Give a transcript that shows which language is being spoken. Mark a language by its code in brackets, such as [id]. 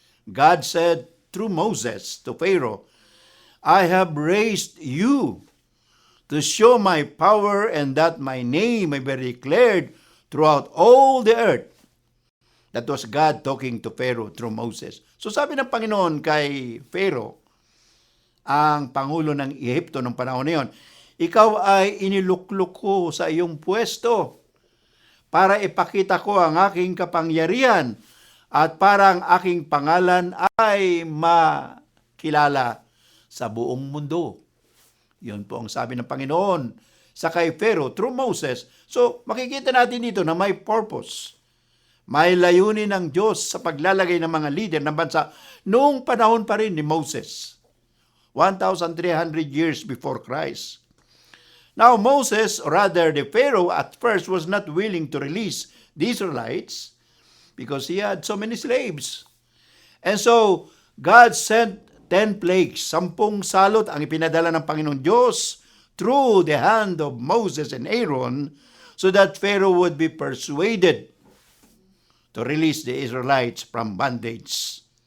[en] God said through Moses to Pharaoh, I have raised you to show my power and that my name may be declared throughout all the earth. That was God talking to Pharaoh through Moses. [tl] So sabi ng Panginoon kay Pharaoh, ang pangulo ng Ehipto ng panahon na yun, ikaw ay inilukluk ko sa iyong pwesto para ipakita ko ang aking kapangyarihan at para ang aking pangalan ay makilala sa buong mundo. Yun po ang sabi ng Panginoon sa kay Pharaoh [en] through Moses. [tl] So makikita natin dito na may purpose. May layunin ng Diyos sa paglalagay ng mga leader ng bansa noong panahon pa rin ni Moses. [en] 1,300 years before Christ. Now Moses, or rather the Pharaoh at first was not willing to release the Israelites because he had so many slaves. And so God sent 10 plagues, 10 [tl] salot ang ipinadala ng Panginoong Diyos [en] through the hand of Moses and Aaron so that Pharaoh would be persuaded to release the Israelites from bondage.